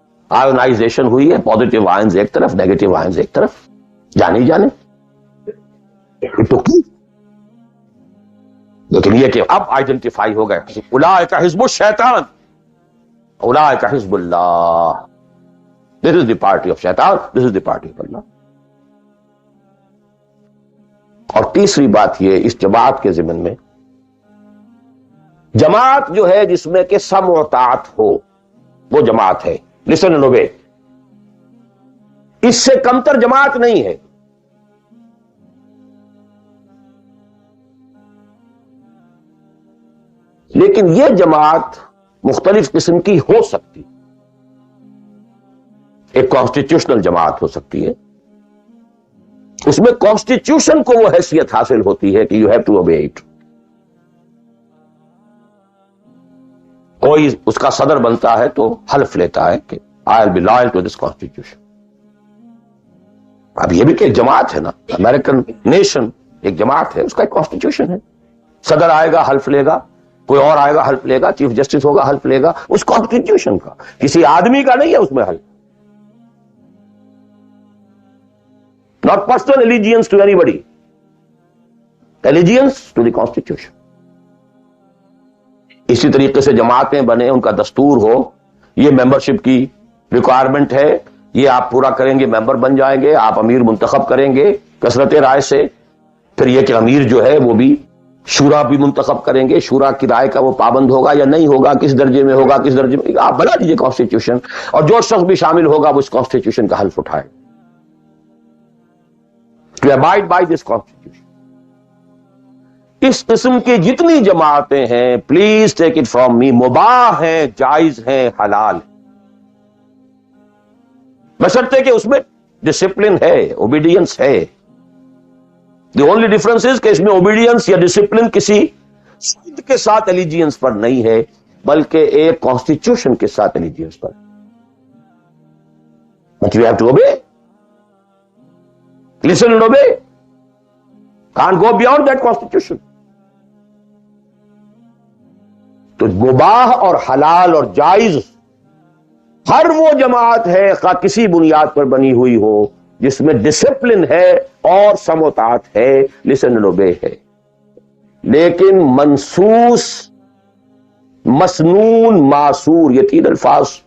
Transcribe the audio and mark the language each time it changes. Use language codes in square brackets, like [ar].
[ur] Ionisation ہوئی ہے، positive ions ایک طرف، نیگیٹو آئنز ایک طرف. جانے جانے لیکن یہ کہ اب آئیڈینٹیفائی ہو گئے، [ar] اولئک حزب الشیطان اولئک حزب اللہ. [en] This is the party of شیطان، this is the party of Allah. [ur] اور تیسری بات یہ اس جماعت کے ضمن میں، جماعت جو ہے جس میں کہ سمع و طاعت ہو وہ جماعت ہے. [en] Listen and obey. [ur] اس سے کمتر جماعت نہیں ہے. لیکن یہ جماعت مختلف قسم کی ہو سکتی. ایک کانسٹیٹیوشنل جماعت ہو سکتی ہے، اس میں کانسٹیٹیوشن کو وہ حیثیت حاصل ہوتی ہے کہ [en] You have to obey it. [ur] کوئی اس کا صدر بنتا ہے تو حلف لیتا ہے کہ [en] I will be loyal to this constitution. [ur] اب یہ بھی کہ ایک جماعت ہے نا، امریکن نیشن ایک جماعت ہے، اس کا ایک کانسٹیٹیوشن ہے. صدر آئے گا حلف لے گا، کوئی اور آئے گا حلف لے گا، چیف جسٹس ہوگا حلف لے گا. اس کانسٹیٹیوشن کا، کسی آدمی کا نہیں ہے اس میں حلف. [en] Not personal allegiance to anybody. Allegiance to the Constitution. [ur] اسی طریقے سے جماعتیں بنے، ان کا دستور ہو، یہ ممبرشپ کی ریکوائرمنٹ ہے، یہ آپ پورا کریں گے ممبر بن جائیں گے، آپ امیر منتخب کریں گے کثرت رائے سے. پھر یہ کہ امیر جو ہے وہ بھی شورا بھی منتخب کریں گے، شورا کی رائے کا وہ پابند ہوگا یا نہیں ہوگا، کس درجے میں ہوگا، کس درجے میں، آپ بنا دیجیے کانسٹیٹیوشن. اور جو شخص بھی شامل ہوگا وہ اس کانسٹیٹیوشن کا حلف اٹھائے. [en] To abide by this constitution. [ur] اس قسم کی جتنی جماعتیں ہیں، [en] please take it from me, [ur] مباح ہیں، جائز ہیں، حلال ہیں، بشرطے کہ اس میں ڈسپلن ہے، اوبیڈینس ہے. [en] the only difference is [ur] کہ اس میں اوبیڈینس یا ڈسپلن کسی سود کے ساتھ ایلیجینس پر نہیں ہے، بلکہ ایک کانسٹیٹیوشن کے ساتھ ایلیجینس پر. [en] But you have to obey. Listen and obey. Can't go beyond that constitution. [ur] تو مباح اور حلال اور جائز ہر وہ جماعت ہے خواہ کسی بنیاد پر بنی ہوئی ہو جس میں ڈسپلن ہے اور سمع و طاعت ہے، [en] listen and obey [ur] ہے. لیکن منسوس، مسنون، معصور، یہ تین الفاظ.